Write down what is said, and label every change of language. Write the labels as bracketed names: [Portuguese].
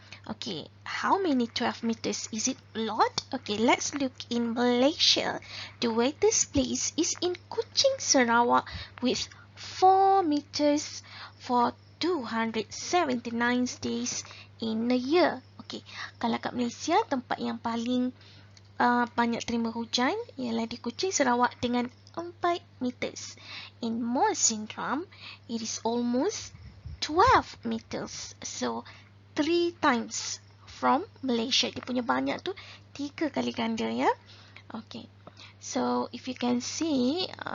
[English] Okay, how many 12 meters? Is it a lot? Okay, let's look in Malaysia. The wettest place is in Kuching, Sarawak with 4 meters for 279 days in a year. [Malay] Okay, kalau kat Malaysia, tempat yang paling banyak terima hujan ialah di Kuching, Sarawak dengan 4 meters. [English] In Mawsynram, it is almost 12 meters. So 3 times from Malaysia. [Malay] Dia punya banyak tu 3 kali ganda, ya. Okay. [English] So if you can see